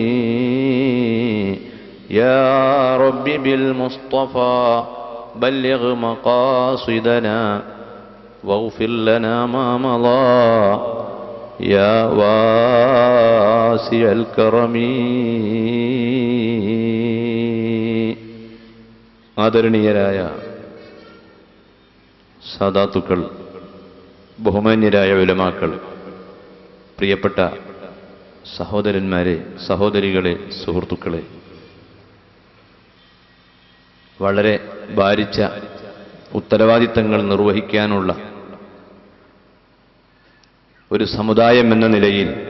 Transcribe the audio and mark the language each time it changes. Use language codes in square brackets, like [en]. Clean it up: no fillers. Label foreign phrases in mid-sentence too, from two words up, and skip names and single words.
[ar] يا ربي بالمصطفى بلغ مقاصدنا واغفر لنا ما مضى يا واسع الكرم. [ml] ആദരണീയരായ സാദാത്തുക്കൾ, ബഹുമാന്യരായ ഉലമാക്കൾ, പ്രിയപ്പെട്ട സഹോദരന്മാരെ, സഹോദരികളെ, സുഹൃത്തുക്കളെ, വളരെ ഭാരിച്ച ഉത്തരവാദിത്തങ്ങൾ നിർവഹിക്കാനുള്ള ഒരു സമുദായം എന്ന നിലയിൽ